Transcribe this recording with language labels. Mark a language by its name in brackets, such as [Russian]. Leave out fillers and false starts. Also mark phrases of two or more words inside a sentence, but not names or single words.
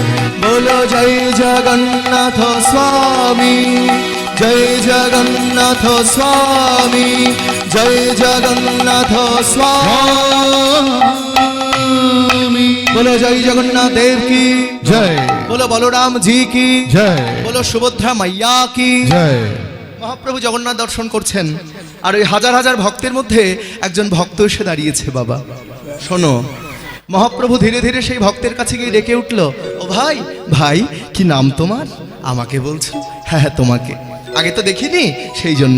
[Hindi] बोलो जय जगन्नाथ स्वामी, जय जगन्नाथ स्वामी, जय जगन्नाथ स्वामी। बोलो जय जगन्नाथ देव की जय, बोलो बलराम जी की जय, बोलो सुभद्रा मैया की जय। [Bangla] মহাপ্রভু জগন্নাথ দর্শন করছেন, আর ওই হাজার হাজার ভক্তের মধ্যে একজন ভক্ত এসে দাঁড়িয়েছে। বাবা শোনো, মহাপ্রভু ধীরে ধীরে সেই ভক্তের কাছে গিয়ে ডেকে উঠল, ও ভাই, ভাই কি নাম তোমার? আমাকে বলছো? হ্যাঁ হ্যাঁ তোমাকে, আগে তো দেখিনি সেই জন্য।